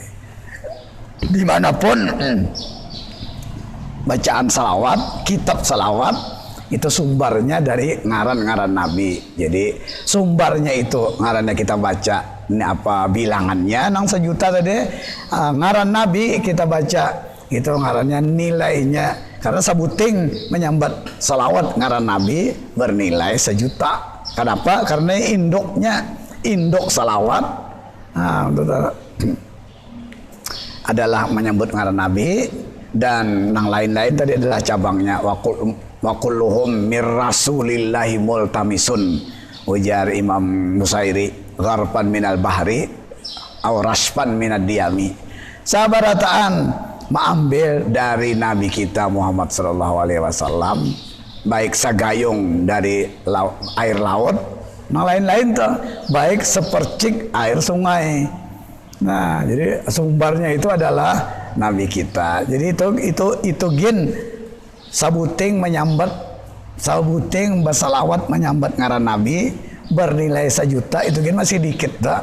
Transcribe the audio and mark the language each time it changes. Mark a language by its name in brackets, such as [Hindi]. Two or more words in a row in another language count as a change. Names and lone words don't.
[Banjar] Dimanapun bacaan salawat, kitab salawat itu sumbernya dari ngaran-ngaran Nabi. Jadi sumbernya itu ngarannya kita baca ini apa bilangannya nang 1 juta tadi. Ngaran Nabi kita baca itu ngarannya nilainya, karena sabuting menyambat salawat ngaran Nabi bernilai 1 juta. Kenapa? Karena induk salawat adalah menyambut ngaran Nabi, dan yang lain-lain tadi adalah cabangnya. [Arabic] وكلهم من رسول الله ملتمس, [Banjar] ujar Imam Nusairi, [Arabic] غرفا من البحر أو رشفا من الديم. [Banjar] Sabarataan mengambil dari Nabi kita Muhammad [Arabic] صلى الله عليه وسلم, [Banjar] baik sagayung dari air laut, yang lain-lain tuh, baik sepercik air sungai. Nah, jadi sumbernya itu adalah Nabi kita. Jadi itu gin sabuting bersalawat menyambat ngaran Nabi bernilai 1 juta, itu gin masih dikit dah.